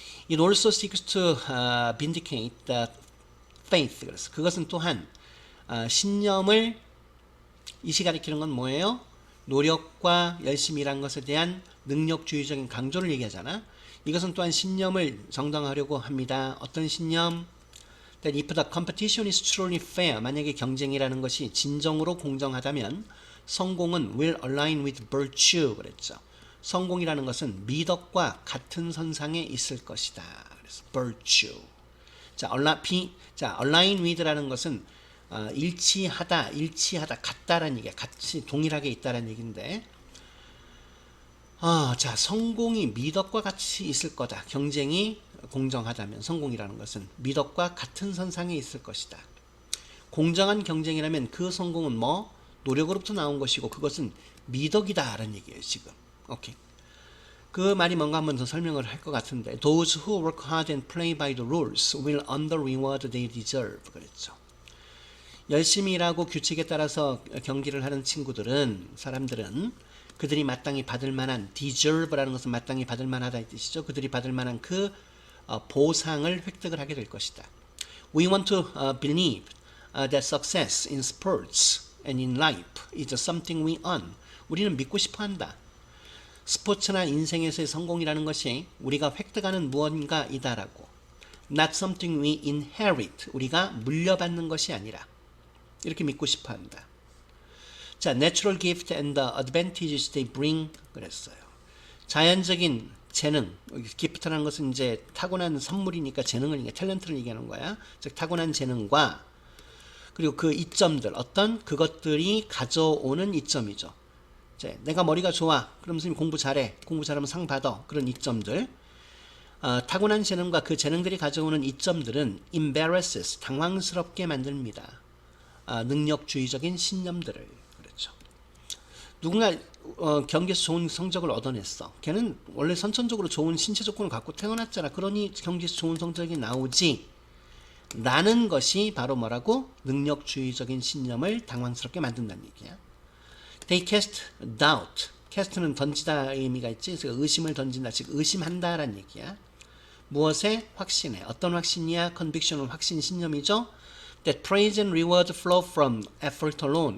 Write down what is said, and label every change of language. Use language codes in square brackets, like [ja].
[en] It also seeks to vindicate the faith. [ko] 그래서 그것은 또한 신념을 이시 가리키는 건 뭐예요? 노력과 열심히 일한 것에 대한 능력주의적인 강조를 얘기하잖아. 이것은 또한 신념을 정당화하려고 합니다. 어떤 신념? [en] That if the competition is truly fair, [ko] 만약에 경쟁이라는 것이 진정으로 공정하다면 성공은 [en] will align with virtue [ko] 그랬죠. 성공이라는 것은 미덕과 같은 선상에 있을 것이다. 그래서 virtue. 자, align with라는 것은 일치하다, 같다라는 얘기야. 같이 동일하게 있다라는 얘기인데, 자, 성공이 미덕과 같이 있을 거다. 경쟁이 공정하다면 성공이라는 것은 미덕과 같은 선상에 있을 것이다. 공정한 경쟁이라면 그 성공은 뭐? 노력으로부터 나온 것이고 그것은 미덕이다라는 얘기예요, 지금. 오케이. 그 말이 뭔가 한번 더 설명을 할 것 같은데 [en] Those who work hard and play by the rules will earn the reward they deserve [ko] 그랬죠. 열심히 일하고 규칙에 따라서 경기를 하는 사람들은 그들이 마땅히 받을 만한 deserve라는 것은 마땅히 받을 만하다 이 뜻이죠. 그들이 받을 만한 그 보상을 획득을 하게 될 것이다. [en] We want to believe that success in sports and in life is something we earn. [ko] 우리는 믿고 싶어 한다. 스포츠나 인생에서의 성공이라는 것이 우리가 획득하는 무언가이다라고. [en] Not something we inherit. [ko] 우리가 물려받는 것이 아니라. 이렇게 믿고 싶어 한다. [en] 자, natural gift and the advantages they bring [ko] 그랬어요. 자연적인 재능, gift라는 것은 이제 타고난 선물이니까 재능을 탤런트를 얘기하는 거야. 즉 타고난 재능과 그리고 그 이점들, 어떤 그것들이 가져오는 이점이죠. 이제 내가 머리가 좋아. 그럼 선생님 공부 잘해. 공부 잘하면 상 받아. 그런 이점들. 타고난 재능과 그 재능들이 가져오는 이점들은 embarrasses, 당황스럽게 만듭니다. 능력주의적인 신념들을. 그렇죠. 누군가 경기에서 좋은 성적을 얻어냈어. 걔는 원래 선천적으로 좋은 신체 조건을 갖고 태어났잖아. 그러니 경기에서 좋은 성적이 나오지. 라는 것이 바로 뭐라고? 능력주의적인 신념을 당황스럽게 만든다는 얘기야. [en] They cast doubt. [ko] cast는 던지다 의미가 있지. 그래서 의심을 던진다. 즉 의심한다라는 얘기야. 무엇에? 확신에. 어떤 확신이야? conviction은 확신, 신념이죠. [en] That praise and reward flow from effort alone.